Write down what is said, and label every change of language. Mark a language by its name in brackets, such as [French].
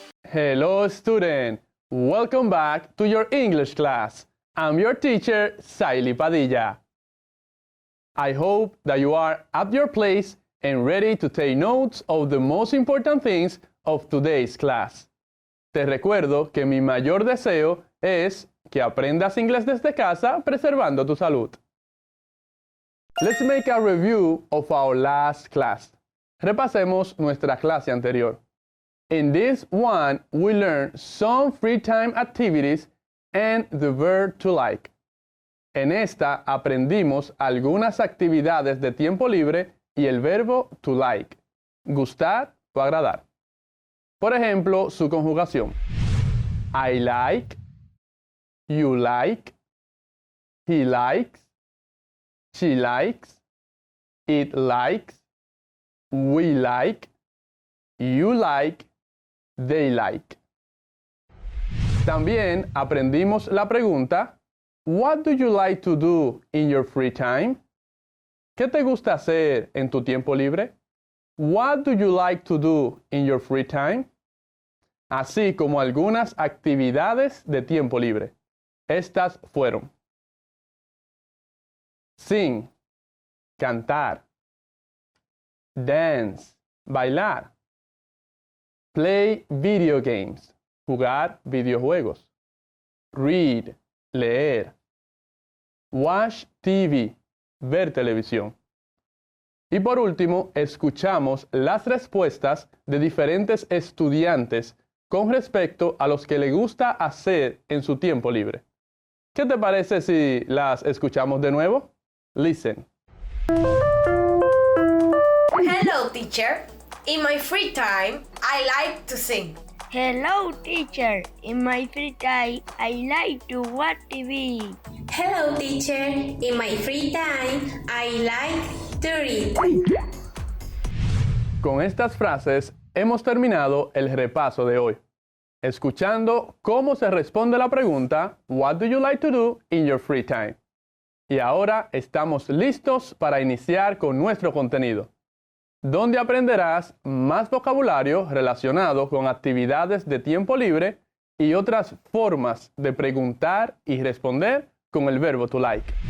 [English] Hello, student. Welcome back to your English class. I'm your teacher, Saily Padilla. I hope that you are at your place and ready to take notes of the most important things of today's class. [Spanish] Te recuerdo que mi mayor deseo es que aprendas inglés desde casa preservando tu salud. [English] Let's make a review of our last class. [Spanish] Repasemos nuestra clase anterior. [English] In this one, we learned some free time activities and the verb to like. [Spanish] En esta aprendimos algunas actividades de tiempo libre y el verbo to like, gustar o agradar. Por ejemplo, su conjugación. [English] I like, you like, he likes, she likes, it likes, we like, you like, they like. [Spanish] También aprendimos la pregunta, [English] what do you like to do in your free time? [Spanish] ¿Qué te gusta hacer en tu tiempo libre? [English] What do you like to do in your free time? [Spanish] Así como algunas actividades de tiempo libre. Estas fueron: sing, cantar; dance, bailar; [English] play video games, [Spanish] jugar videojuegos; read, leer; [English] watch TV, [Spanish] ver televisión. Y por último, escuchamos las respuestas de diferentes estudiantes con respecto a los que le gusta hacer en su tiempo libre. ¿Qué te parece si las escuchamos de nuevo? [English] Listen. Hello, teacher. In my free time, I like to sing. Hello, teacher. In my free time, I like to watch TV. Hello, teacher. In my free time, I like to read. [Spanish] Con estas frases hemos terminado el repaso de hoy, escuchando cómo se responde la pregunta [English] What do you like to do in your free time? [Spanish] Y ahora estamos listos para iniciar con nuestro contenido, donde aprenderás más vocabulario relacionado con actividades de tiempo libre y otras formas de preguntar y responder con el verbo to like.